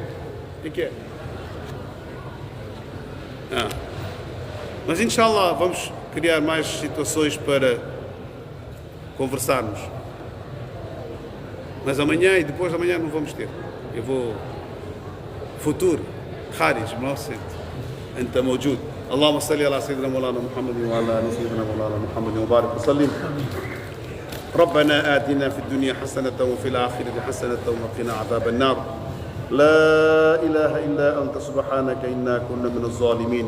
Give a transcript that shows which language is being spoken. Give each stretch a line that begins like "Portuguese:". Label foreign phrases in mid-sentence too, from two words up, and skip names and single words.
Portuguese: O que é? Mas inshallah vamos criar mais situações para conversarmos. Mas amanhã e depois de amanhã não vamos ter. Eu vou... Futuro.
Arabic: خارج، موسد. أنت موجود. اللهم صل على سيدنا مولانا محمد وعلى ال سيدنا مولانا محمد وبارك وسلم. ربنا آتنا في الدنيا حسنة وفي الآخرة حسنة وقنا عذاب النار. لا إله إلا أنت سبحانك إنا كنا من الظالمين.